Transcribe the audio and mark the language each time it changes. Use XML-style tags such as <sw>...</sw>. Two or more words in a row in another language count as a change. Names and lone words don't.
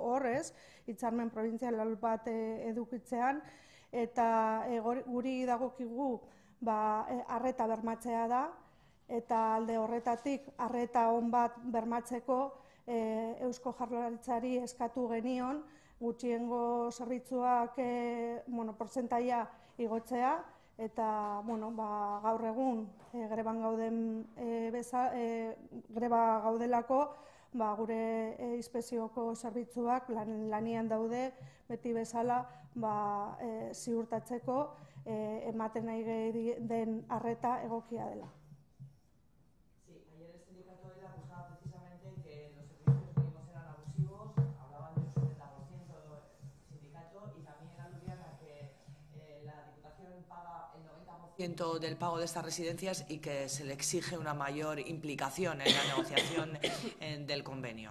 <eu>horrez, hitzarmen probintzial bat edukitzean, eta guri dagokigu arreta bermatzea da, eta alde horretatik arreta on bat bermatzeko Eusko Jaurlaritzari eskatu genion gutxiengo zerbitzuak portzentaia igotzea, eta gaur egun greban gaudelako gure inspekzioko zerbitzuak lanian daude beti bezala ziurtatzeko ematen nahi den arreta egokia dela.</eu> <es>Del pago de estas residencias y que se le exige una mayor implicación en la negociación del convenio.</es>